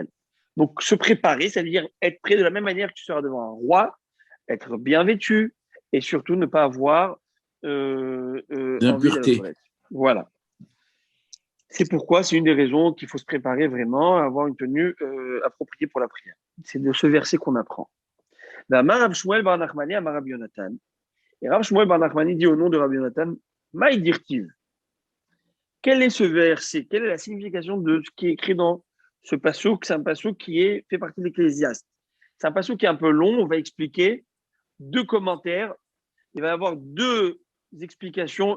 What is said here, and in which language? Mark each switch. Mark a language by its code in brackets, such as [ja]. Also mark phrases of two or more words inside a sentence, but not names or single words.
[fr] Donc, se préparer, c'est-à-dire être prêt de la même manière que tu seras devant un roi, être bien vêtu et surtout ne pas avoir envie D'impureté. d'aller. Voilà. C'est pourquoi c'est une des raisons qu'il faut se préparer vraiment à avoir une tenue appropriée pour la prière. C'est de ce verset qu'on apprend. Rav Shmuel bar Nachmani amar Rabbi Yonatan. Et Rav Shmuel bar Nachmani dit au nom de Rabbi Yonatan, [arc] מאי דכתיב. [fr] Quel est ce verset? Quelle est la signification de ce qui est écrit dans ce passouk? C'est un passouk qui fait partie de l'Ecclésiaste. C'est un passouk qui est un peu long. On va expliquer 2 commentaires. Il va y avoir 2 explications.